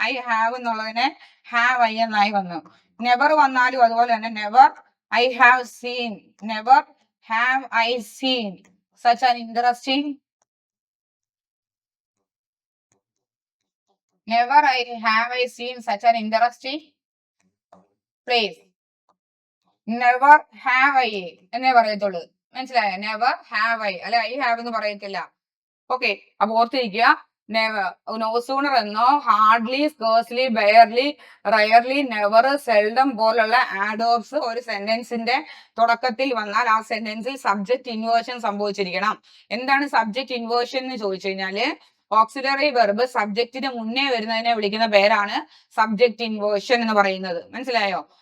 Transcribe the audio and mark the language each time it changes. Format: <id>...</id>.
<en>I have</en> <ml>എന്നുള്ളതിന്</ml> <en>have I</en> <ml>എന്നായി വന്നു.</ml> <en>never</en> <ml>വന്നാലും അതുപോലെ തന്നെ</ml> <en>Never I have seen, never have I seen such an interesting, never have I seen such an interesting place. never have I</en> <ml>എന്നേ പറയത്തുള്ളൂ. മനസ്സിലായോ?</ml> <en>never have I</en> <ml>അല്ലെ,</ml> <en>I have</en> <ml>എന്ന് പറയത്തില്ല. ഓക്കെ, അപ്പൊ ഓർത്തിരിക്കുക, നോ സൂണർ എന്നോ hardly scarcely barely rarely never seldom പോലുള്ള ആഡോബ്സ് ഒരു സെന്റൻസിന്റെ തുടക്കത്തിൽ വന്നാൽ ആ സെന്റൻസിൽ സബ്ജക്ട് ഇൻവേർഷൻ സംഭവിച്ചിരിക്കണം. എന്താണ് സബ്ജക്ട് ഇൻവേർഷൻ എന്ന് ചോദിച്ചു കഴിഞ്ഞാല് ഓക്സിലറി വെർബ് സബ്ജക്റ്റിന് മുന്നേ വരുന്നതിനെ വിളിക്കുന്ന പേരാണ് സബ്ജക്ട് ഇൻവേർഷൻ എന്ന് പറയുന്നത്. മനസ്സിലായോ?</ml>